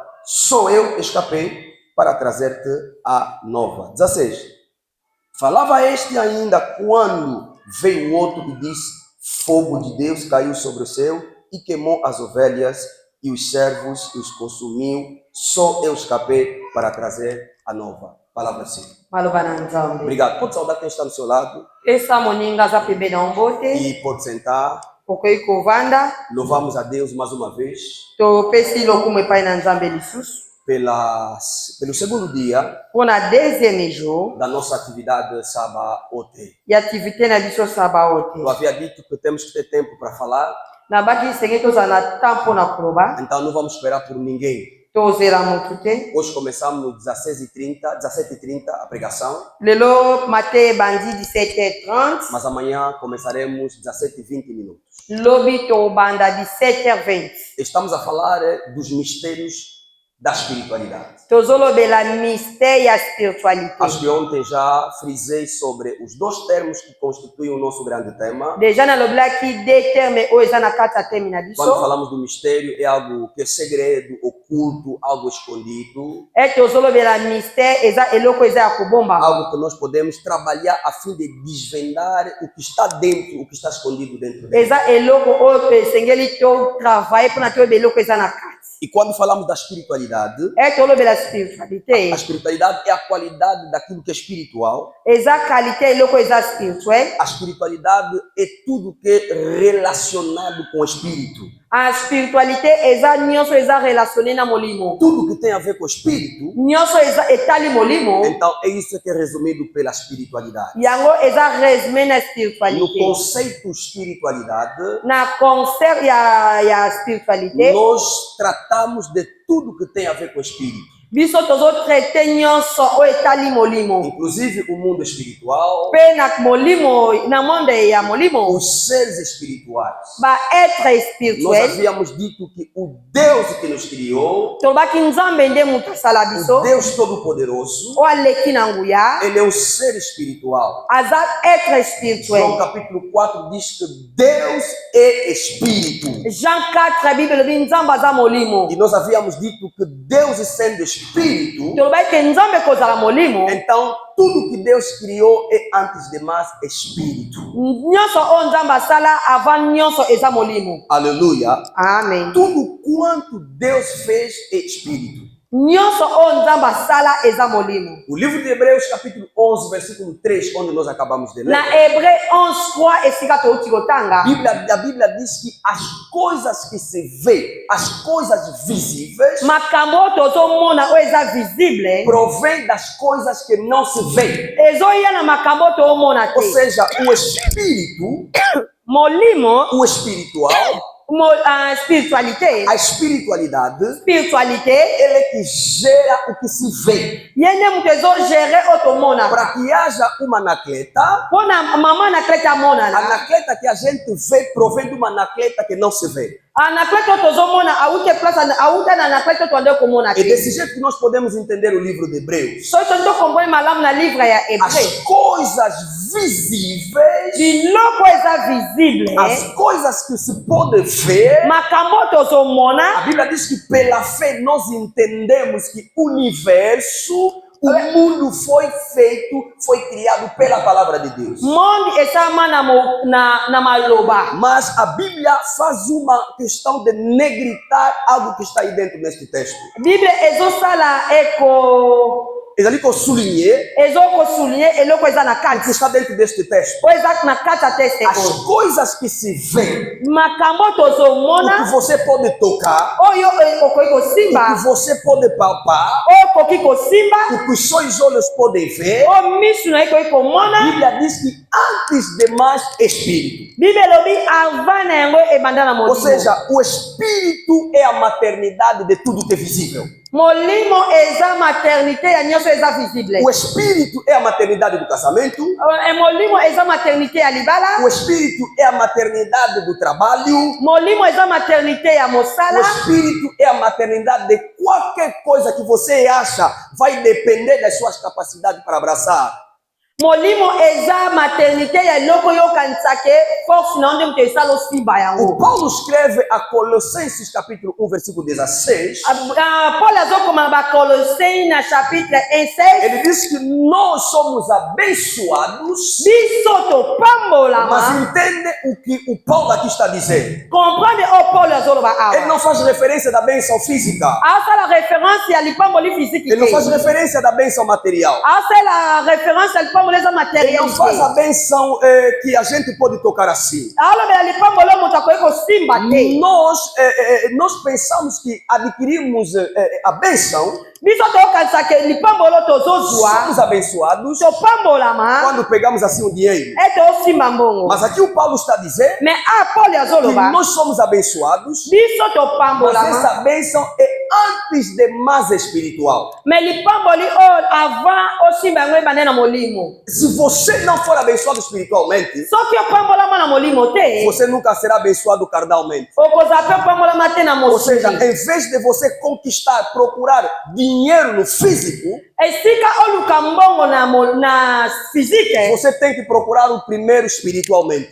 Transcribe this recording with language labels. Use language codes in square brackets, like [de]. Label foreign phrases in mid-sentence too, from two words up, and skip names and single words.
[pt] Só eu escapei para trazer-te a nova. 16. Falava este ainda quando veio outro e disse: fogo de Deus caiu sobre o céu e queimou as ovelhas e os servos e os consumiu. Só eu escapei para trazer a nova. Palavra assim. [ln] Malobana nzambe. [pt] Obrigado. Pode saudar quem está do seu lado. [ln] Esa moninga za pembe na ombote. [pt] E pode sentar. [ln] Pokoi kovanda. [pt] Louvamos a Deus mais uma vez. [ln] To pesi lokumu epai na nzambe lisusu. [pt] Pelo segundo dia [ln] Pona [fr] deuxième jour. [pt] da nossa atividade Sabaote. [ln] E activité na biso sabaote. [pt] Eu havia dito que temos que ter tempo para falar. [ln] Na baki senge toza na tempo na kuloba. [pt] Então não vamos esperar por ninguém. [ln] Tozela mutu te. [pt] Hoje começamos no 17h30 a pregação. [ln] Lelo mate bandi 17h30. [pt] Mas amanhã começaremos 17h20. [ln] Lobi to banda 17h20. [pt] Estamos a falar dos mistérios da espiritualidade. [ln] tozolobela mystère ya spiritualité. [pt] Acho que ontem já frisei sobre os dois termos que constituem o nosso grande tema. [ln] Déjà naloblaki [fr] deux termes [ln] oyo eza na kati ya teme na [pt] Quando [ln] biso. [pt] falamos do mistério, é algo que é segredo, oculto, algo escondido, [ln] Tozolobela mystère eza eloko eza ya kobombama. [pt] algo que nós podemos trabalhar a fim de desvendar o que está dentro, o que está escondido dentro dele. [ln] Eza eloko oyo tosengeli totravaille mpona toyeba eloko eza na kati. [pt] E quando falamos da espiritualidade, [ln] Tolobela spiritualité [pt] a espiritualidade é a qualidade daquilo que é espiritual. [ln] eza qualité eloko eza spirituel. [pt] A espiritualidade é tudo que é relacionado com o espírito. [ln] A spiritualité eza nyonso eza relationné na molimo. [pt] Tudo que tem a ver com o espírito, [ln] Nyonso eza etali molimo. [pt] então é isso que é resumido pela espiritualidade. [ln] Yango eza résumé na [pt] No [ln] spiritualité. [pt] conceito espiritualidade, [ln] Na concert ya spiritualité, [pt] nós tratamos de tudo que tem a ver com o espírito. [ln] biso tozotraite nyonso oyo etali molimo. [pt] Inclusive o mundo espiritual, [ln] Mpe na molimo, na monde ya molimo, [pt] os seres espirituais. [ln] baêtre [pt] Nós [ln] spirituel, [pt] havíamos dito que o Deus que nos criou, [ln] tolobaki nzambe nde moto asala [pt] o [ln] biso, [pt] Deus Todo-Poderoso, [ln] oyo aleki na nguya, [pt] ele é um ser espiritual. [ln] aza être [pt] João [ln] spirituel. [pt] capítulo 4 diz que Deus é espírito. [ln] Jean 4, a Bible elobi nzambe aza molimo. [pt] E nós havíamos dito que Deus sendo espírito, [ln] Tolobaki ke nzambe kozala molimo, [pt] então tudo que Deus criou é antes de mais espírito. [ln] nyonso oyo nzambe asala avant nyonso eza molimo. [pt] Aleluia. [ln] Amen. [pt] Tudo quanto Deus fez é espírito. [ln] Nyonso oyo nzambe asala eza molimo. [pt] O livro de Hebreus capítulo 11, versículo 3, onde nós acabamos de ler, [ln] Na Hébreu 11:3 esika touti kotanga, [pt] a Bíblia diz que as coisas que se vê, as coisas visíveis, [ln] makambo oyo tozomona oyo eza visible [pt] provém das coisas que não se vê. [ln] ezoya na makambo oyo toomona [pt] Ou [ln] te. [pt] seja, o espírito, [ln] Molimo, [pt] o espiritual, [ln] a spiritualité, [pt] a espiritualidade, [ln] spiritualité [pt] ele é que gera o que se vê. [ln] ye nde moto ezogere oyo tomona. [pt] Para que haja uma anacleta, [ln] Mpona mama anaklete [pt] a [ln] amonana, [pt] anacleta que a gente vê provém de uma anacleta que não se vê. [ln] anaklete oyo tozomona awuti place awuta na anaklete oyo twande komona [pt] É [ln] te. [pt] desse jeito que nós podemos entender o livro de Hebreus. [ln] soki tondi tokomboye malamu na livre ya Hébreu, [pt] As coisas visíveis, [ln] biloko eza visible, [pt] as coisas que se pode ver, [ln] makambo oyo tozomona, [pt] a Bíblia diz que pela fé nós entendemos que o universo, o mundo foi feito, foi criado pela palavra de Deus. [ln] monde esalama na maloba. [pt] Mas a Bíblia faz uma questão de negritar algo que está aí dentro deste texto. [ln] Bible ezosala [pt] É ali que eu sublinhei [ln] ezokosulie eloko eza na [pt] o que [ln] kati [pt] está dentro deste texto. [ln] oyo eza na kati ya teste [pt] As [ln] oyo. [pt] coisas que se vê, [ln] Makambo oyo [pt] o que [ln] tozomona [pt] você pode tocar, [ln] oyo okoki [pt] o [ln] kosimba, [pt] que você pode palpar, [ln] oyo okoki kosimba, [pt] o que os seus olhos podem ver, [ln] oyo misu na ye ekoki [pt] a [ln] komona. [pt] Bíblia diz que antes de mais espírito. [ln] Bible elobi ava na yango ebanda na [pt] Ou [ln] molimo. [pt] seja, o espírito é a maternidade de tudo que é visível. [ln] Molimo eza maternité ya nyonso eza visible. [pt] O espírito é a maternidade do casamento. [ln] Molimo eza maternité ya libala. [pt] O espírito é a maternidade do trabalho. [ln] Molimo eza maternité ya [pt] O [ln] mosala. [pt] espírito é a maternidade de qualquer coisa que você acha vai depender das suas capacidades para abraçar. [ln] Molimo eza maternité ya eloko oyo okanisa ke force na yo nde moto esala osimba [pt] O [ln] yango. [pt] Paulo escreve a Colossenses capítulo 1, versículo 16. [ln] Paul azokoma na bakolosei na chapitre 1:16. [pt] Ele diz que nós somos abençoados. [ln] Biso [pt] Mas [ln] topambolama. [pt] entende o que o Paulo aqui está dizendo. [ln] Comprendre oyo Paul azoloba [pt] Ele [ln] awa. [pt] não faz referência da bênção física. [ln] Asala référence ya lipamboli physique [pt] Ele não faz [ln] te. [pt] referência da bênção material. [ln] Asala référence ya lipamboli eza [pt] Ele não [ln] matérialité. [pt] faz a bênção que a gente pode tocar assim. [ln] alobela lipamboli oyo moto akoki kosimba te. [pt] Nós pensamos que adquirimos a bênção [ln] biso tokanisa ke lipambolo tozozwa [pt] somos abençoados [ln] topambolama [pt] quando pegamos assim o dinheiro. [ln] ete osimba mbongo. [pt] Mas aqui o Paulo está dizendo [ln] Mais Paul [pt] que [ln] azoloba [pt] nós somos abençoados, [ln] biso [pt] mas [ln] topambolama [pt] essa bênção é antes de mais espiritual. [ln] mais lipamboli o avant osimba yango ebande na molimo. [pt] Se você não for abençoado espiritualmente, [ln] Soki opambolama na molimo te [pt] você nunca será abençoado carnalmente. [ln] okozala pe opambolama te na [pt] Ou seja, [ln] mosili. [pt] em vez de você conquistar, procurar dinheiro no físico, [ln] Esika oluka mbongo na physique [pt] você tem que procurar o primeiro espiritualmente.